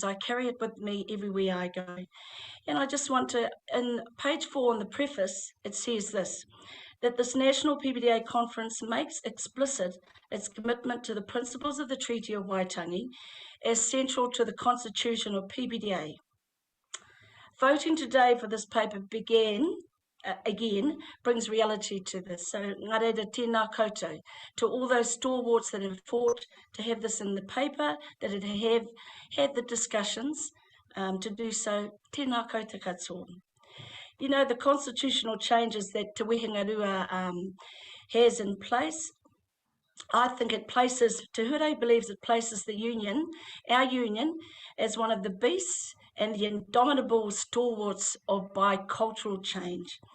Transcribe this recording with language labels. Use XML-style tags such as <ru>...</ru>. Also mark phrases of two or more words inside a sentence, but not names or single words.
<en>I carry it with me everywhere I go. And I just want to, in page 4 in the preface, it says this, that this National PPDA Conference makes explicit its commitment to the principles of the Treaty of Waitangi as central to the Constitution of PPDA. Voting today for this paper again brings reality to this. So</en> <mi>ngā reira tēnā koutou</mi> <en>to all those stalwarts that have fought to have this in the paper, that have had the discussions to do so.</en> <mi>Tēnā koutou katoa.</mi> <en>The constitutional changes that Te Wehenga-Rua has in place, I think it places, Te Huarahi believes it places the union, our union, as one of the beasts and the indomitable stalwarts of bicultural change.</en>